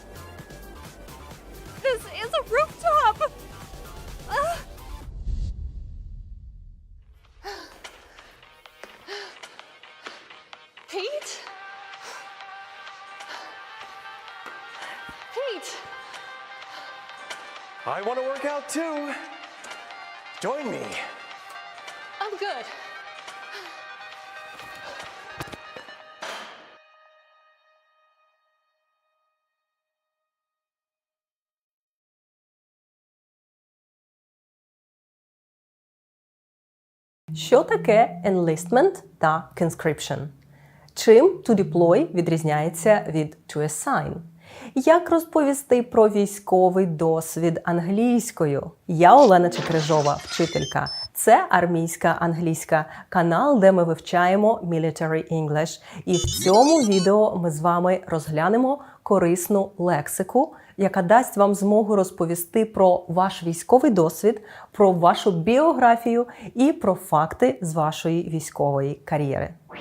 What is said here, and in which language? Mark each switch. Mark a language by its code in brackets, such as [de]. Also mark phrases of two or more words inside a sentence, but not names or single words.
[en] This is a rooftop. Pete? Pete? I want to work out too. Join me. I'm good. [uk] Що таке enlistment та conscription? Чим [en] to deploy [uk] відрізняється від [en] to assign? [uk] Як розповісти про військовий досвід англійською? Я Олена Чекрижова, вчителька. Це армійська англійська, канал, де ми вивчаємо [en] Military English. [uk] І в цьому відео ми з вами розглянемо корисну лексику, яка дасть вам змогу розповісти про ваш військовий досвід, про вашу біографію і про факти з вашої військової кар'єри.